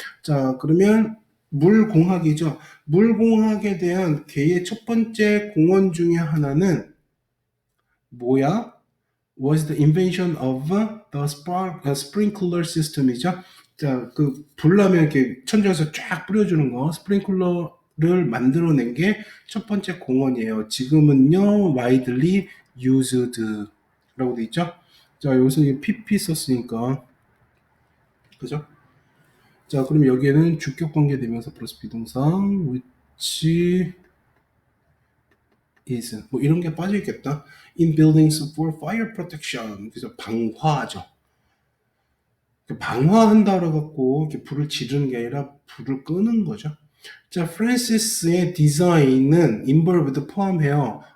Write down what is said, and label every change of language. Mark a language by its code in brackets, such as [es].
[ko] 자, 그러면 물공학이죠. 물공학에 대한 걔의 첫 번째 공헌 중에 하나는 뭐야? [en] was the invention of the sprinkler system [ko] 이죠. 자, 그 불나면 이렇게 천장에서 쫙 뿌려주는 거, 스프링클러를 만들어낸 게 첫 번째 공헌이에요. 지금은요, [en] widely used [ko] 라고 돼 있죠. 자, 여기서 PP 썼으니까, 그죠? 자, 그럼 여기에는 주격 관계 대명사 플러스 비동사, [en] which is [ko] 뭐 이런 게 빠져 있겠다. [en] In buildings for fire protection. [ko] 그래서 방화죠. 방화한다고 갖고 이렇게 불을 지르는 게 아니라 불을 끄는 거죠. 자, 프란시스의 디자인은 involved 포함해요.